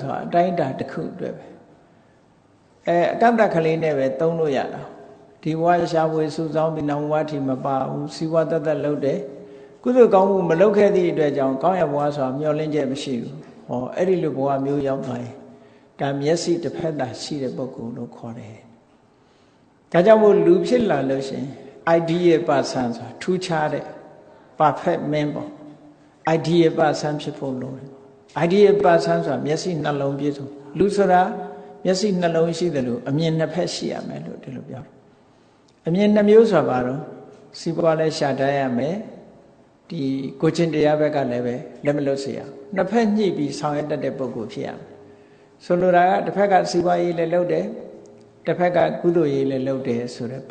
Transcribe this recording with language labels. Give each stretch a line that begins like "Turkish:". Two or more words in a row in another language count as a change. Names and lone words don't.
Burmese: ဆိုတာအတိုင်းအတာတစ်ခုအတွက်ပဲအကန့်အသတ်ကလေးနဲ့ပဲသုံးလို့ရတာဒီဘဝရှားဝေစုဆောင်းပြီးနောက်ဘဝထိမပါဘူးစီးပွားသက်သက်လုပ်တယ်ကုသိုလ်ကောင်းမှုမလုပ်ခဲ့သည့်အတွက်ကြောင့်ကောင်းရဘဝဆိုတာမျှော်လင့်ချက်မရှိဘူးဟောအဲ့ဒီလိုဘဝမျိုးရောက်သွားရင်ဒါမျက်စိတစ်ဖက်သာရှိတဲ့ပုဂ္ဂိုလ်လို့ခေါ်တယ်ဒါကြောင့်မို့လူဖြစ်လာလို့ရှိရင်
English: ideal person
Burmese: ဆိုတာထူးခြားတဲ့
English: perfect man
Burmese: ပေါ့
English: ideal person
Burmese: ဖြစ်ဖို့လိုတယ်
English: ideal person
Burmese: ဆိုတာမျက်စိနှလုံးပြည့်စုံလူဆိုတာမျက်စိနှလုံးရှိတယ်လို့အမြင်နှစ်ဖက်ရှိရမယ်လို့ဒီလိုပြောတယ်အမြင်နှမျိုးဆိုတာဘာလို့စီးပွားလဲရှာတတ်ရမယ်ဒီကိုချင်းတရားဘက်ကလည်းပဲလက်မလွတ်စေရ နှစ်ဖက်ညှိပြီးဆောင်ရွက်တတ်တဲ့ပုဂ္ဂိုလ်ဖြစ်ရမယ်ဆိုလိုတာကတစ်ဖက်ကစီးပွားရေးလည်းလုပ်တယ်တစ်ဖက်ကကုသိုလ်ရေးလည်းလုပ်တယ်ဆိုတဲ့ပု